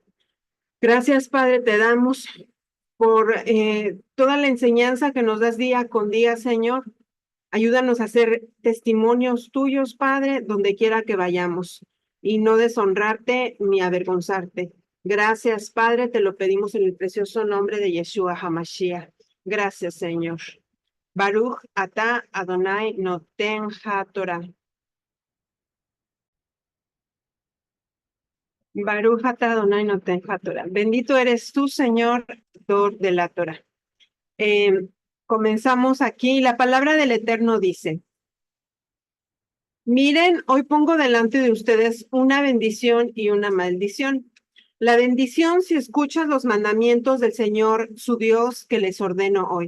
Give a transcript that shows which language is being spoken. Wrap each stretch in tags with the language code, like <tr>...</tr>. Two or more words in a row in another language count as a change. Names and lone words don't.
<es>Gracias, Padre, te damos por toda la enseñanza que nos das día con día, Señor. Ayúdanos a ser testimonios tuyos, Padre, donde quiera que vayamos, y no deshonrarte ni avergonzarte. Gracias, Padre, te lo pedimos en el precioso nombre de Yeshua HaMashiach. Gracias, Señor.</es> <he>ברוך אתה ה' נותן התורה. ברוך אתה ה' נותן התורה.</he> <es>Bendito eres tú, Señor, autor de la Torah. Comenzamos aquí. La palabra del Eterno dice: Miren, hoy pongo delante de ustedes una bendición y una maldición. La bendición si escuchas los mandamientos del Señor, su Dios, que les ordeno hoy.</es>